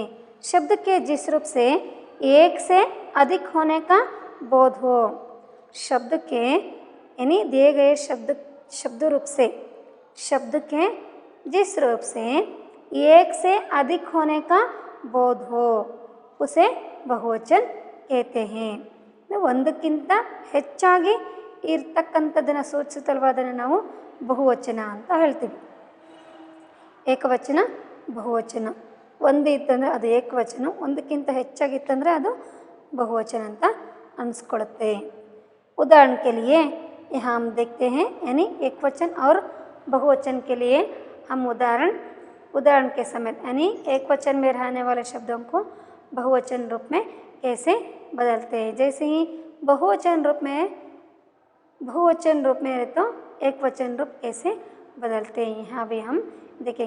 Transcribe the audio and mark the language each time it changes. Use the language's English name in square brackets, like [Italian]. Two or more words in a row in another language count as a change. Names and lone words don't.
[Hindi] शब्द के जिस रूप से एक से अधिक होने का बोध हो। शब्द के यानी दिए गए शब्द रूप से शब्द के जिस रूप से एक से अधिक होने का बोध हो उसे बहुवचन कहते हैं। [Kannada] ಒಂದಕ್ಕಿಂತ ಹೆಚ್ಚಾಗಿ ಇರ್ತಕ್ಕಂಥದ್ದನ್ನು ಸೂಚಿಸಲ್ವಾದನ್ನು ನಾವು ಬಹುವಚನ ಅಂತ ಹೇಳ್ತೀವಿ। ಏಕವಚನ, ಬಹುವಚನ। ಒಂದು ಇತ್ತಂದರೆ ಅದು ಏಕವಚನ, ಒಂದಕ್ಕಿಂತ ಹೆಚ್ಚಾಗಿತ್ತಂದರೆ ಅದು बहुवचन ಅಂತ ಅನಿಸ್ಕೊಳ್ಳುತ್ತೆ। [Hindi] उदाहरण के लिए यहाँ हम देखते हैं, यानी एक वचन और बहुवचन के लिए हम उदाहरण के समय यानी एक वचन में रहने वाले शब्दों को बहुवचन रूप में कैसे बदलते हैं। जैसे ही बहुवचन रूप में रहे तो एक वचन रूप कैसे बदलते हैं, यहाँ भी हम देखेंगे।